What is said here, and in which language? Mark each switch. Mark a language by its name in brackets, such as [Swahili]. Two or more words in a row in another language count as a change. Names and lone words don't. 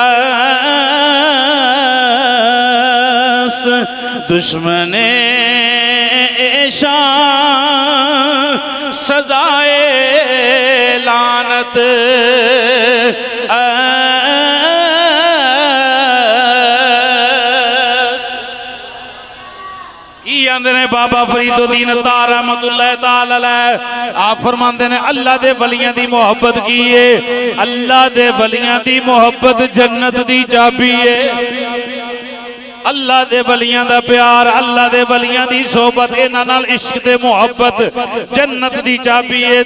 [Persian] است، دشمن شان سزای لعنت [Punjabi] کی آندے نے بابا فریدالدین عطار [Arabic] رحمۃ اللہ تعالیٰ علیہ [Punjabi] آپ فرماندے نے اللہ دے ولیاں دی محبت کی ہے، اللہ دے ولیاں دی محبت جنت دی چابی ہے. اللہ دے ولیاں دا پیار، اللہ دے ولیاں دی صحبت، انہاں نال عشق تے محبت جنت دی چابی ہے.